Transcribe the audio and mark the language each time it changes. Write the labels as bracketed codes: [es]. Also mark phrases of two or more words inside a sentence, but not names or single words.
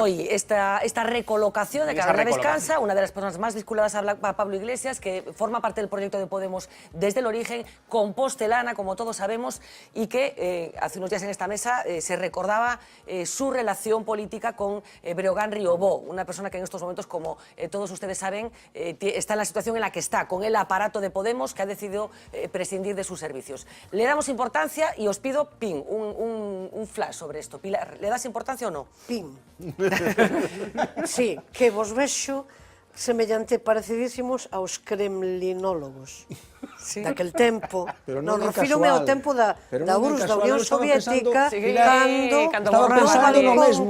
[es] hoy esta recolocación de Carolina Vescansa, una de las personas más vinculadas a Pablo Iglesias, que forma parte del proyecto de Podemos desde el origen, compostelana, como todos sabemos, y que hace unos días en esta mesa se recordaba su relación política con Breogán Riobó, una persona que en estos momentos, como todos ustedes saben, está en la situación en la que está, con el aparato de Podemos, que ha decidido prescindir de sus servicios. Le damos importancia y os pido, pin, un flash sobre esto. Pilar, ¿le das importancia o no? Pin. [gl] Sí, que vos vexo semellante parecidísimos aos kremlinólogos. Sí. Daquel tempo. Pero non non é refírome ao casual. tempo da Pero non é URSS, da casual. Unión Eu estaba Soviética, pensando- cando Estaba pensando no mesmo.